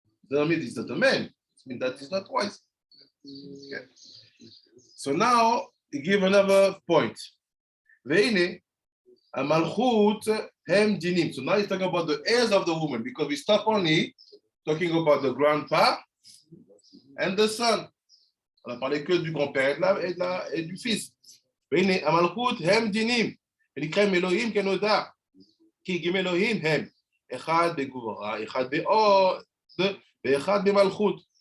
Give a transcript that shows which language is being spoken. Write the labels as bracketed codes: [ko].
[en] Doesn't mean he's not a man, it means that he's not wise. Okay. So now he give another point. [he] Veine, Malchut hem dinim. [en] So now he's talking about the heirs of the woman, because we stop only talking about the grandpa and the son. [fr] On a parlé que du grand-père et du fils. [he] Veine, Malchut hem dinim. ונקראים אלוהים כנודע, כי גם אלוהים הם, אחד בגבורה, אחד בעוד, ואחד במלכות.